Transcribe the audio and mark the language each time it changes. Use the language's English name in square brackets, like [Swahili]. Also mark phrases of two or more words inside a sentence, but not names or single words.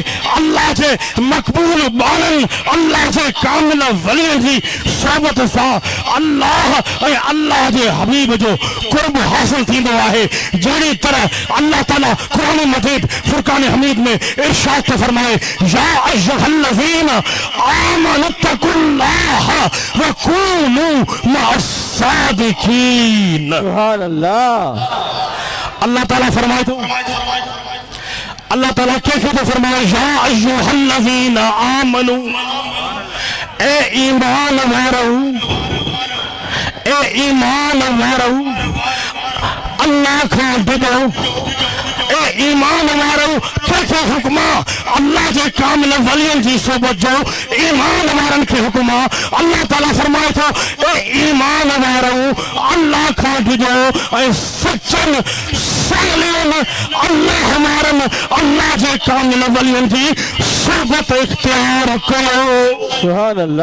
[Sindhi] अल्लाह जे मक़बूल बाणनि अल्लाह जे कामिल वलियनि जी सोहबत सां अल्लाह ऐं अल्लाह जे हबीब जो कुर्ब हासिल थींदो आहे। जहिड़ी तरह अल्लाह ताला क़ुरान मजीद फुरकान हमीद में इरशाद थो फरमाए [Arabic] يا أيها الذين آمنوا اتقوا الله وكونوا مع الصادقين. سبحان الله. [Sindhi] अल्लाह ताला फरमाए थो अल्लाह ताला कंहिंखे थो फरमाए [Arabic] يا أيها الذين آمنوا [Sindhi] ए ईमान वारो ए ईमान वारो अल्लाह खां डरो ए ईमान वारो कंहिंखे हुक्म अल्लाह जे कामिल वलियनि जी सोबत जो ईमान वारनि खे हुक्म अल्लाह ताला फरमाए थो ए ईमान वारो अल्लाह खां डरो ऐं सचनि सालियनि अल्लाह वारनि अल्लाह जे कामिल वलियनि जी सोबत इख्तियार कयो।